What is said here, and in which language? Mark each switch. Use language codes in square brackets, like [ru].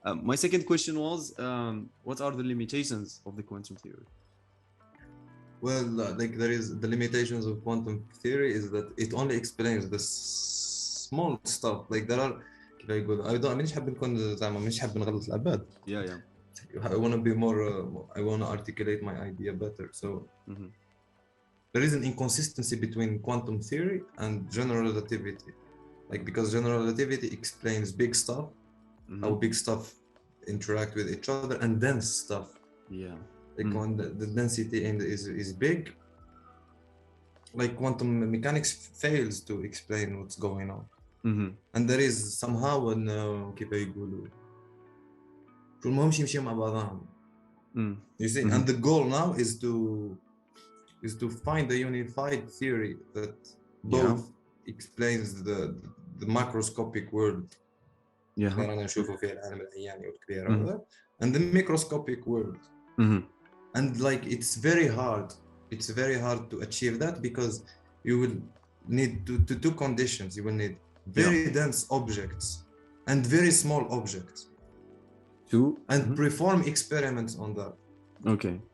[en] My second question was, what are the limitations of the quantum theory? Well, like there is the limitations of quantum theory is that it only explains the small stuff. Like there are [ar] مانيش حاب نكون زعما مانيش حاب نغلط العباد. [en] Yeah. I want to be more I want to articulate my idea better. So there is an inconsistency between quantum theory and general relativity. Like because general relativity explains big stuff, how big stuff interact with each other, and dense stuff. Yeah. Like when the density is big, like quantum mechanics fails to explain what's going on. And there is somehow an [ar] كيف يقولوا المهم يمشي مع بعضهم. [en] You see, and the goal now is to find a unified theory that both explains the macroscopic world. [ar] أنا نشوفه في العالم العياني والكبير [en] and the microscopic world. And like it's very hard to achieve that because you will need two conditions. You will need very dense objects and very small objects. And perform experiments on that. Okay.